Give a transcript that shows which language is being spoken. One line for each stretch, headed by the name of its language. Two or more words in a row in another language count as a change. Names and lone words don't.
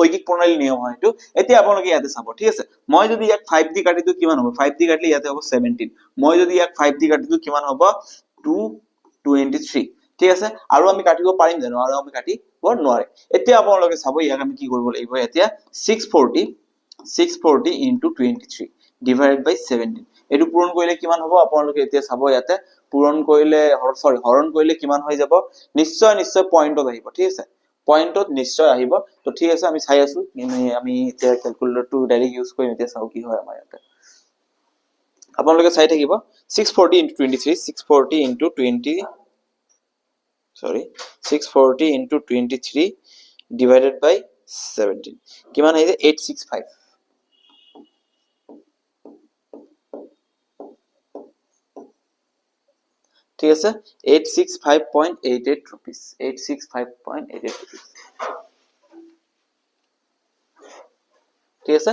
Assamese: ঐকিক প্ৰণালী নিয়ম হয় এইটো। এতিয়া আপোনালোকে ইয়াতে চাব, ঠিক আছে। মই যদি ইয়াক 5 দি কাটি দিও কিমান হ'ব? 5 দি কাটিলে ইয়াতে হ'ব 17। মই যদি ইয়াক 5 দি কাটি দিও কিমান হ'ব? 223, ঠিক আছে। আৰু আমি কাটিব পাৰিম জানো? আৰু আমি কাটিব নোৱাৰে। এতিয়া আপোনালোকে চাব ইয়াক আমি কি কৰিব লাগিব।
English: এতিয়া 640 into 23 divided by 17,
Assamese: এইটো পূৰণ কৰিলে কিমান হ'ব? আপোনালোকে এতিয়া চাব ইয়াতে পূৰণ কৰিলে হৰণ কৰিলে কিমান হৈ যাব? নিশ্চয় পইণ্টত আহিব, ঠিক আছে। পইণ্টত নিশ্চয় আহিব। তো ঠিক আছে, আমি চাই আছো। আমি এতিয়া
English: calculator direct use
Assamese: কৰিম। এতিয়া চাও কি হয় আমাৰ ইয়াতে। আপোনালোকে চাই থাকিব।
English: 640 into 23, 640 into 23 divided by 17
Assamese: কিমান আহিছে? 865, ঠিক আছে। 865.88 rupees, 865.88 rupees, ঠিক আছে।